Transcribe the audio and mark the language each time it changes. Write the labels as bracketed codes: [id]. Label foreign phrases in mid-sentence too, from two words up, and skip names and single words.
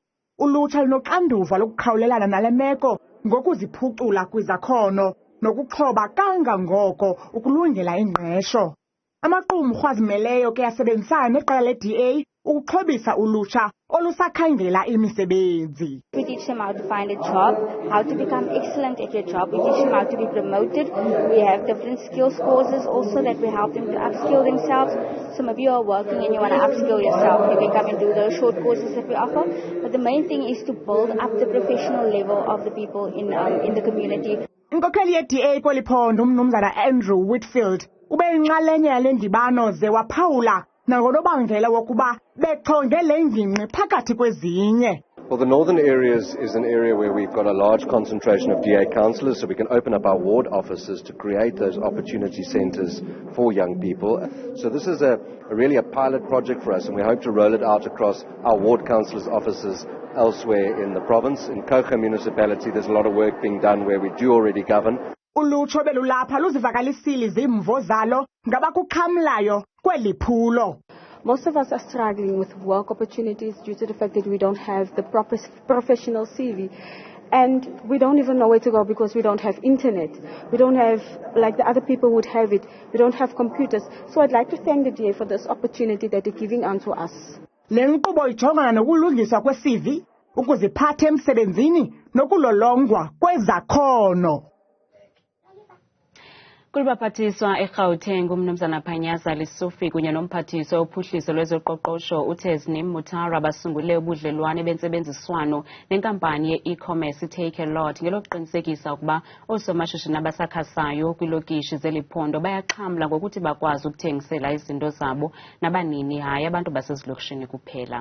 [xh] Ulutsha lunoxanduva lokukhawulelana nale meko ngokuziphucula kwizakhono nokuxhoba kangangoko ukulungela ingqesho. Amaqumrhu azimeleyo ke asebenzisana neqela le-DA ukuxhobisa ulutsha olusakhangela imisebenzi. [en] We teach them how to find a job, how to become excellent at your job. We teach them how to be promoted. We have different skills courses also that we help them to upskill themselves. Some of you are working and you want to upskill yourself. You can come and do those short courses that we offer. But the main thing is to build up the professional level of the people in the community. [xh] Inkokheli ye-DA kweli phondo umnumzana Andrew Whitfield ube yinxalenye yale ndibano ze waphawula nangonobangela wokuba bechonge le ngingqi phakathi kwezinye. [en] Well, the northern areas is an area where we've got a large concentration of DA councillors, so we can open up our ward offices to create those opportunity centres for young people. So this is really a pilot project for us, and we hope to roll it out across our ward councillors' offices elsewhere in the province. In Coca municipality, there's a lot of work being done where we do already govern. [xh] Ulutsho belulapha luzivakalisile izimvo zalo ngabakuxhamlayo kweli phulo. [en] most of us are struggling with work opportunities due to the fact that we don't have the proper professional CV. And we don't even know where to go because we don't have internet. We don't have, like the other people would have it, we don't have computers. So I'd like to thank the DA for this opportunity that they're giving unto us. [xh] Le nkqubo ijongana nokulungiswa kwe-CV, ukuziphatha emsebenzini nokulolongwa kwezakhono. Kulabaphathiswa eGauteng uMnumzana Panyaza Lesufi kunye nomphathiswa ophuhliso lwezoqoqosho uTesnim Mutara basungule ubudlelwane bentsebenziswano nenkampani ye-e-commerce iTakealot ngelokuqinisekisa ukuba oosomashishini abasakhasayo kwiilokishi zeliphondo bayaxhamla ngokuthi bakwazi ukuthengisela izinto zabo nabanini hayi abantu basezilokishini kuphela.